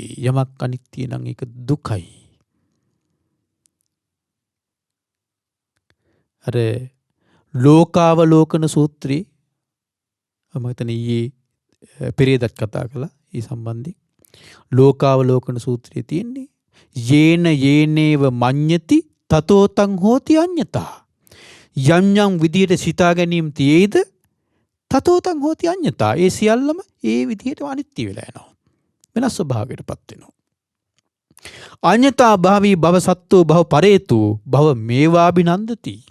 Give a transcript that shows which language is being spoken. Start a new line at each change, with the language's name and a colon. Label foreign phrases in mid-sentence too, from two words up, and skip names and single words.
Sinhala: යමක් අනිත්‍ය නම් ඒක දුකයි. අර ලෝකාවලෝකන සූත්‍රයේ මම හිතන්නේ ඊයේ පෙරේදත් කතා කළා ඒ සම්බන්ධයෙන්. ලෝකාවලෝකන සූත්‍රයේ තියෙන්නේ
Pali: යේන යේනේව මඤ්ඤති තතෝතං හෝති අඤ්ඤතා.
Sinhala: යම් යම් විදියට සිතා ගැනීම තියේද
Pali: තතෝතං හෝති අඤ්ඤතා.
Sinhala: ඒ සියල්ලම ඒ විදියට අනිත්‍ය වෙලා යනවා. වෙනස් ස්වභාවයකටපත් වෙනවා.
Pali: අඤ්ඤතා භාවී භව සත්ත්වෝ භව පරේතු භව මේවාබිනන්දති.